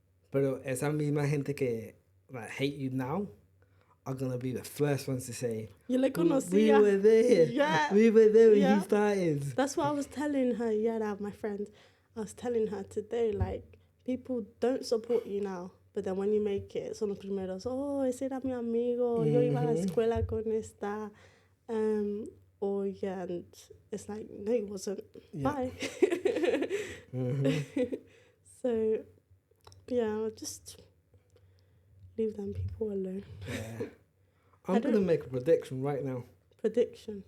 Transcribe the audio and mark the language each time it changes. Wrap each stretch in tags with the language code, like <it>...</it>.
<es>Pero esa misma gente que</es> <en>like hate you now are gonna be the first ones to say, You're like, gonna see. We were there. Yeah. We were there when you started. That's what I was telling her. Yeah, my friend. I was telling her today, like, people don't support you now. But then when you make it,</en> <es>son los primeros, ese era mi amigo, yo iba a la escuela con esta.</es> <en>Yeah, and it's like, no, it wasn't. Yeah. Bye. So, yeah, just leave them people alone. Yeah. I'm going to make a prediction right now. Prediction?</en>